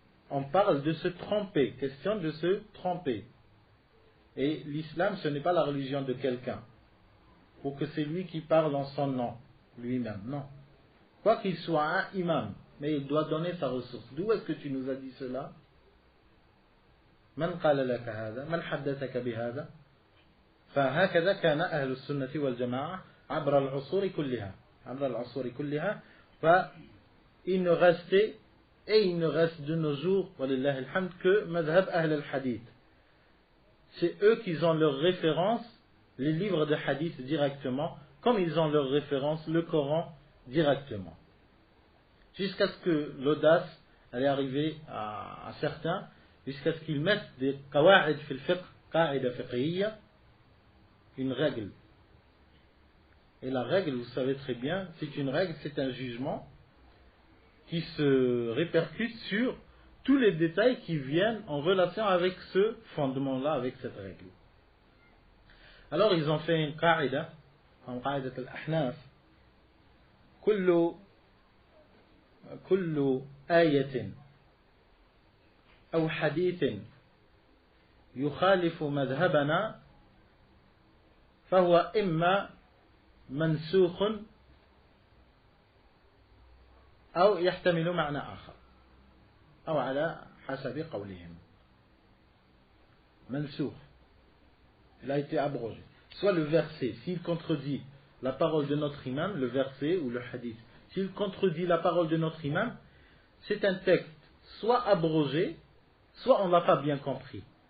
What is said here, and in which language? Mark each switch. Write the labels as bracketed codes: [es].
[fr] On parle de se tromper. Question de se tromper. Et l'islam, ce n'est pas la religion de quelqu'un. Pour que c'est lui qui parle en son nom, lui-même. Non. Quoi qu'il soit un imam, mais il doit donner sa ressource. D'où est-ce que tu nous as dit cela? [ar] من قال لك هذا؟ من حدثك بهذا؟ فهكذا كان أهل السنة والجماعة عبر العصور كلها. [fr] فإن restait et il ne reste de nos jours, walillah alhamd, que madhab ahl al-hadith. C'est eux qui ont leur référence, les livres de hadith directement, comme ils ont leur référence, le Coran directement. Jusqu'à ce que l'audace allait arriver à certains, jusqu'à ce qu'ils mettent des [ar] qawa'id fil fiqh, qa'ida fiqhiyya, [fr] une règle. Et la règle, vous savez très bien, c'est une règle, c'est un jugement qui se répercute sur tous les détails qui viennent en relation avec ce fondement-là, avec cette règle. Alors ils ont fait une [ar] qa'ida, en qa'idat al-ahnaf, كل آية أو حديث يخالف مذهبنا فهو إما منسوخ أو يحتمل معنى آخر أو على حسب قولهم. [fr] منسوخ, il a été abrogé. Soit le verset, s'il contredit la parole de notre imam, le verset ou le hadith, s'il contredit la parole de notre imam, c'est un texte soit abrogé, soit on ne l'a pas bien compris.